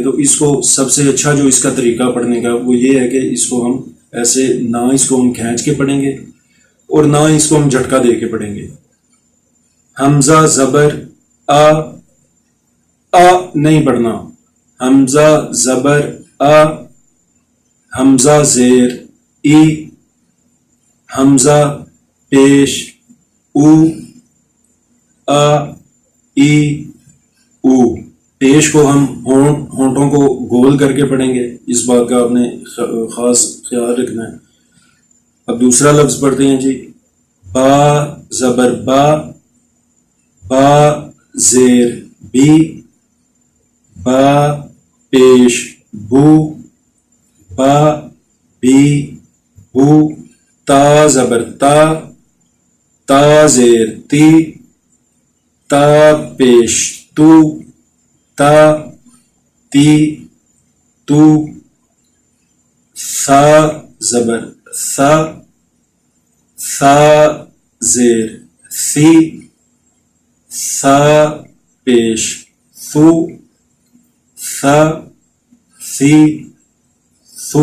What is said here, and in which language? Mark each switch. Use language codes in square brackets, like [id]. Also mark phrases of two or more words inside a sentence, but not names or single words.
[ur] تو اس کو سب سے اچھا جو اس کا طریقہ پڑھنے کا وہ یہ ہے کہ اس کو ہم ایسے نہ اس کو ہم کھینچ کے پڑھیں گے اور نہ اس کو ہم جھٹکا دے کے پڑھیں گے. حمزہ زبر ا، ا نہیں پڑھنا. حمزہ زبر ا، حمزہ زیر ای، حمزہ پیش او، ا، ای، او. پیش کو ہم ہونٹوں کو گول کر کے پڑھیں گے، اس بات کا آپ نے خاص خیال رکھنا ہے. اب دوسرا لفظ پڑھتے ہیں جی. با زبر با، با زیر بی، با پیش بو، با بی بو. تا زبر تا، تا زیر تی، تا پیش تو، تا تی تو. سا زبر سا، سا زیر سی، سا پیش سو، سا سی سو.